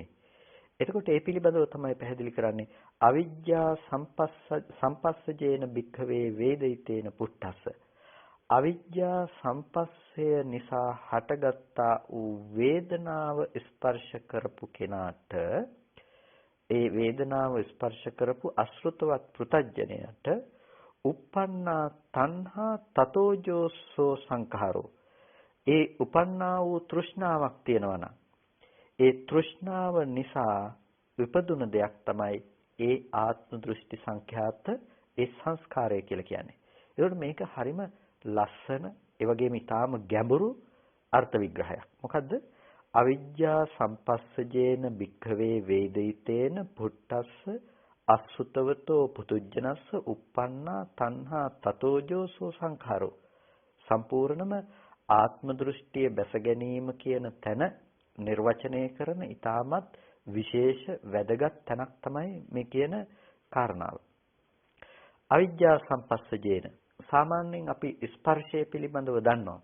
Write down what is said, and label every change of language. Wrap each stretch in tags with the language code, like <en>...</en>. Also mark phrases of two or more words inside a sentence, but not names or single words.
<si>එතකොට ඒ පිළිබඳව තමයි පැහැදිලි කරන්නේ</si> <pi>අවිජ්ජා සම්පස්සජේන භික්ඛවේ වේදිතේන පුට්ඨස්ස.</pi> <si>අවිජ්ජා සම්පස්සය නිසා හටගත්තා වූ වේදනාව ස්පර්ශ කරපු කෙනාට ඒ වේදනාව ස්පර්ශ කරපු අසෘතවත් පෘතජ්ජනයට</si> <pi>uppannā tanhā tatojōso සංඛාරෝ.</pi> <si>ඒ උපන්නා වූ තෘෂ්ණාවක් තියෙනවා නම් ඒ තෘෂ්ණාව නිසා විපදුන දෙයක් තමයි ඒ ආත්ම දෘෂ්ටි සංඛ්‍යාත ඒ සංස්කාරය කියලා කියන්නේ. ඒකට මේක හරිම ලස්සන ඒ වගේම ඊටාම ගැඹුරු අර්ථ විග්‍රහයක්. මොකද්ද?</si> <pi>අවිජ්ජා සම්පස්සජේන භික්ඛවේ වේදිතේන පුට්ටස්ස අසුතවතෝ පුතුජනස්ස uppannā tanhā tatojōso සංඛාරෝ.</pi> <si>සම්පූර්ණම ආත්ම දෘෂ්ටිය බැස ගැනීම කියන තැන නිර්වචනය කරන ඊටමත් විශේෂ වැදගත් තැනක් තමයි මේ කියන කාරණාව.</si> <pi>අවිජ්ජා සම්පස්සජේන</pi> <si>සාමාන්‍යයෙන් අපි ස්පර්ශය පිළිබඳව දන්නවා.</si>